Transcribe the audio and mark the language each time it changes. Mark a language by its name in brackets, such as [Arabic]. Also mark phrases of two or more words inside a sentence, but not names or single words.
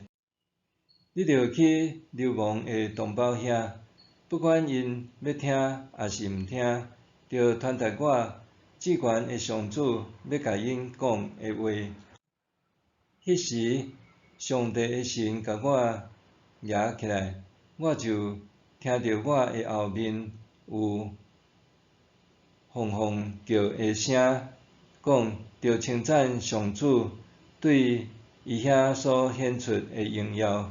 [Min Nan Chinese] 你着去流亡的同胞遐，不管因要听还是毋听，着传达我至悬的上主要甲因讲的话。迄时，上帝的神甲我举起来，我就听着我的后面有凤凰叫的声，讲：着称赞上主对伊遐所显出的荣耀。